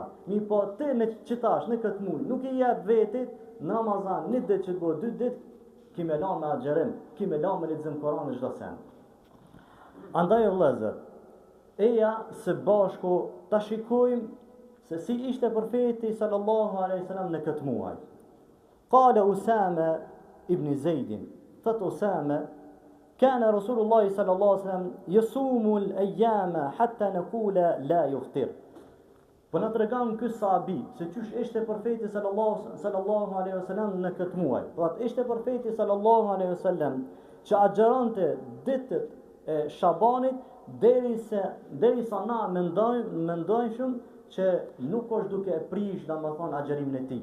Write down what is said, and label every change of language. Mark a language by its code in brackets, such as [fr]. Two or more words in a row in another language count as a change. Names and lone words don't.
[sq] Mi po ti në qitash në këtë muaj, nuk I jep vetit në Ramazan, një ditë që të bëhet, 2 ditë, ki me la me agjerim, ki me la me lexim Kuranit çdo sen. Andaj vëllezër, eja së bashku ta shikojmë se si ishte profeti [ar] صلى الله عليه وسلم [sq] në këtë muaj. [ar] قال أسامة بن زيد, thot Usama, كان رسول الله صلى الله عليه وسلم يصوم الأيام حتى نقول لا يفطر. [sq] Po na tregon ky sahabi se çysh ishte profeti [ar] صلى الله عليه وسلم [sq] në këtë muaj. Po ishte profeti [ar] صلى الله عليه وسلم [sq] që agjeronte ditët e Shabanit derisa na mendojshëm që nuk është duke e prish domethënë agjerimin e tij.